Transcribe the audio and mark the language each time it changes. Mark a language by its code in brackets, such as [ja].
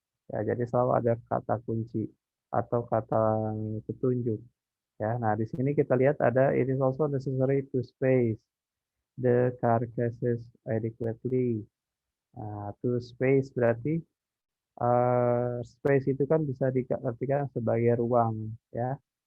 [id] Ya, jadi selalu ada kata kunci atau kata petunjuk. Ya, nah di sini kita lihat ada [en] it is also necessary to space the carcasses adequately. [id] To space berarti space itu kan bisa diartikan sebagai ruang, ya.